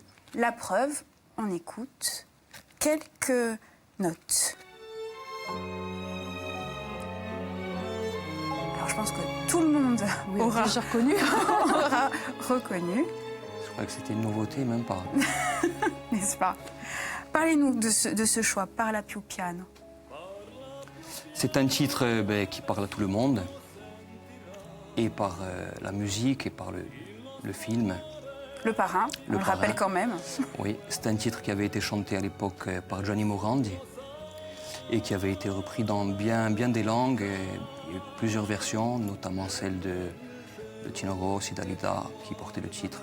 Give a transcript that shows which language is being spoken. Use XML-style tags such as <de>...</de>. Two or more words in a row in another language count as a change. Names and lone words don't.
<fr>La preuve, on écoute quelques notes. Alors je pense que tout le monde Oui, aura, déjà reconnu. aura reconnu, Je crois que c'était une nouveauté, même pas. n'est-ce pas? Parlez-nous de ce choix,</fr> <it>Parla più piano.</it> <fr>C'est un titre qui parle à tout le monde, et par la musique, et par le film. Le parrain, on le Parrain. rappelle quand même. Oui, c'est un titre qui avait été chanté à l'époque par Gianni Morandi, et qui avait été repris dans bien des langues, et il y a eu plusieurs versions, notamment celle de Tino Rossi, Dalida, qui portait le titre.</fr>